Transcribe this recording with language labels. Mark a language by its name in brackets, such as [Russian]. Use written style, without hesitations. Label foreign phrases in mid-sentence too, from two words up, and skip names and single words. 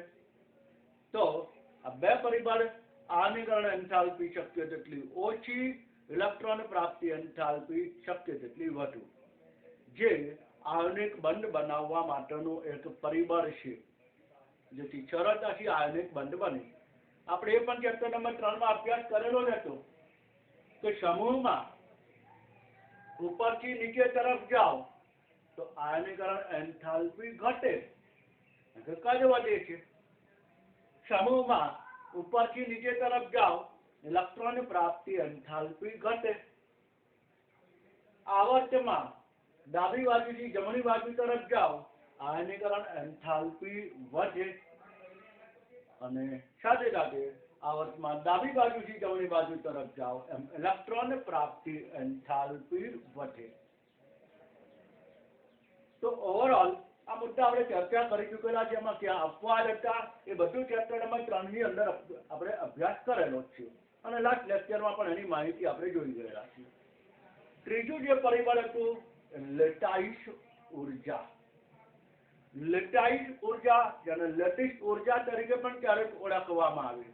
[Gujarati] તો આ બે પરિબળ આયનીકરણ એન્થાલ્પી શક્ય તેટલી ઓછી, ઇલેક્ટ્રોન પ્રાપ્તિ એન્થાલ્પી શક્ય તેટલી વધુ, જે આયોનિક બંધ બનાવવા માટેનું એક પરિબળ છે, જેથી સરળતાથી આયોનિક બંધ બને। આપણે એ પણ ચેપ્ટર નંબર 3 માં અભ્યાસ કરેલો જ હતો કે સમૂહમાં ઉપરથી નીચે તરફ જાઓ તો આયનીકરણ એન્થાલ્પી ઘટે કે કદ વધે છે। સમૂહમાં ઉપરથી નીચે તરફ જાઓ ઇલેક્ટ્રોન પ્રાપ્તિ એન્થાલ્પી ઘટે। આવર્તમાં ડાબી બાજુથી જમણી બાજુ તરફ જાઓ આયનીકરણ એન્થાલ્પી વધે અને સાથે સાથે આવર્તમાં ડાબી બાજુથી જમણી બાજુ તરફ જાઓ એમ ઇલેક્ટ્રોન પ્રાપ્તિ એન્થાલ્પી વધે। તો ઓવરઓલ આ મુદ્દા આપણે ચર્ચા કરી ચૂકેલા છે। એમાં ક્યાં અપવાદ હતા એ બધું ચેપ્ટર નંબર 3 ની અંદર આપણે અભ્યાસ કરેલો છે અને લાસ્ટ લેક્ચરમાં પણ એની માહિતી આપણે જોઈ ગયેલા છે। ત્રીજું જે પરિબળ હતું લેટાઇસ ઉર્જા। લેટાઇસ ઉર્જા જેને લેટિસ ઉર્જા તરીકે પણ ક્યારેક ઓળખવામાં આવે।